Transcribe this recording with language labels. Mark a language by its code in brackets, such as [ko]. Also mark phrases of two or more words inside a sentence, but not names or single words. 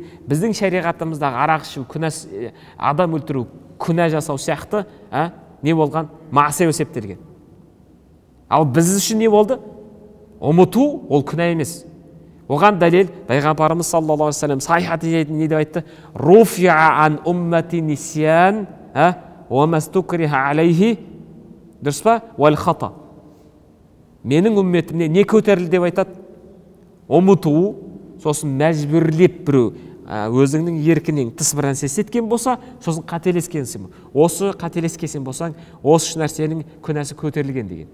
[kk] Біздің шариғатымыздағы арақ ішу, адам өлтіру, күнә жасау сияқты не болған? Маасия есептелген. Ал біз үшін не болды? Ұмыту ол күнә емес. Оған дәлел пайғамбарымыз [ar] صلى الله عليه وسلم [kk] сахих хадисте не деп айтты? [ar] رفع عن أمتي النسيان وما استكرهوا عليه, [kk] дұрыс па? [ar] والخطأ. [kk] Менің үмметімне не көтерілді деп айтады? Ұмыту, сосын мәжбүрлеп біреу өзіңнің еркінен тыс бір нәрсе істеткен болса, сосын қателескенсің. Осы қателескенсің болсаң, осы нәрсенің күнәсі көтерілген деген.